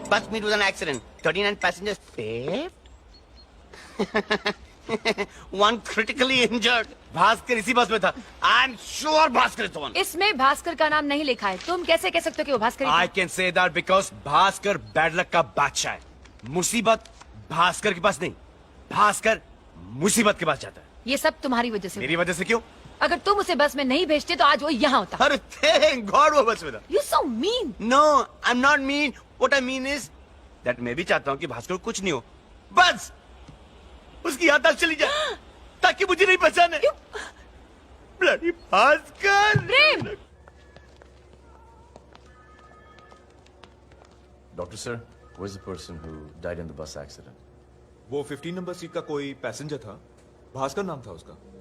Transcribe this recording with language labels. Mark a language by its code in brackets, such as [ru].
[en] Bus meet with an accident. 39 passengers saved. One critically injured. [hi] Bhaskar इसी बस में था। [en] I'm sure Bhaskar is the one. [hi] इसमें भास्कर का नाम नहीं लिखा है। तुम कैसे कह सकते हो कि वो भास्कर ही था? [en] I can say that because [hi] Bhaskar bad luck का बादशाह है। मुसीबत भास्कर के पास नहीं, भास्कर मुसीबत के पास जाता है। ये सब तुम्हारी वजह से मेरी हुआ। वजह से क्यों? अगर तुम उसे बस में नहीं भेजते तो आज वो यहाँ होता। अरे थैंक गॉड वो बस में था। [en] You so mean. No, I'm not mean. What I mean is [hi] that मैं भी चाहता हूँ कि भास्कर को कुछ नहीं हो, बस उसकी याददाश्त चली जाए ताकि मुझे नहीं पहचाने। [en] Bloody Bhaskar! [hi] Prem! [en] Doctor sir, where's the person who died in the bus accident? [hi] वो 15 नंबर सीट का कोई पैसेंजर था, भास्कर नाम था उसका।